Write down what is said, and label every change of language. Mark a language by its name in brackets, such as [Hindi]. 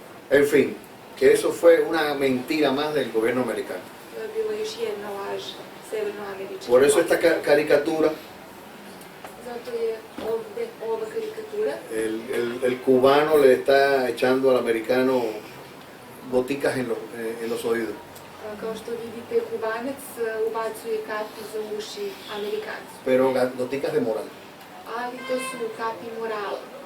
[Spanish] en fin, que eso fue una mentira más del gobierno americano. [Serbian] To je bila još jedna laž severnoamerička. [Spanish] Por eso esta caricatura, [Serbian] Zato je ovde ova karikatura. [Spanish] el cubano le está echando al americano goticas en los oídos. [Serbian] Kao što vidite, Kubanac ubacuje kapi za uši Amerikancu. [Spanish] Pero goticas de moral. [Serbian] Ali to su kapi morala.